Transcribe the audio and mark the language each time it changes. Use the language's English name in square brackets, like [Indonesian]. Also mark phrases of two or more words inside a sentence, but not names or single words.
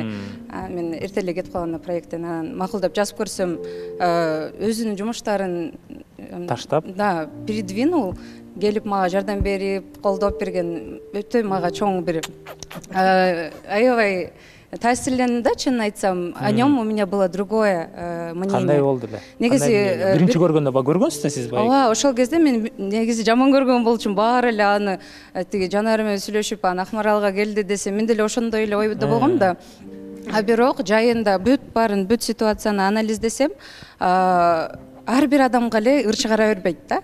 [Kyrgyz] Мен эрте эле кетип калган проекттен, анан макулдап жазып көрсөм, өзүнүн жумуштарын таштап, да, передвинул, келип мага жардам берип, колдоп берген өтө мага чоң бир аябай таасирлендим да, чынын айтсам. [Russian] О нем у меня было другое мнение. [Kyrgyz] Кандай болду эле? Негизи биринчи көргөндө көргөнсүз да сиз баягы? Ооба, ошол кезде мен негизи жаман көргөн болчумун. Баары эле аны тиги жанары менен сүйлөшүп, аны Акмаралга келди десе, мен деле ошондой эле ойдо болгом да. Бирок жайында бүт ситуацияны анализдесем, ар бир адамга эле ыр чыгара бербейт да.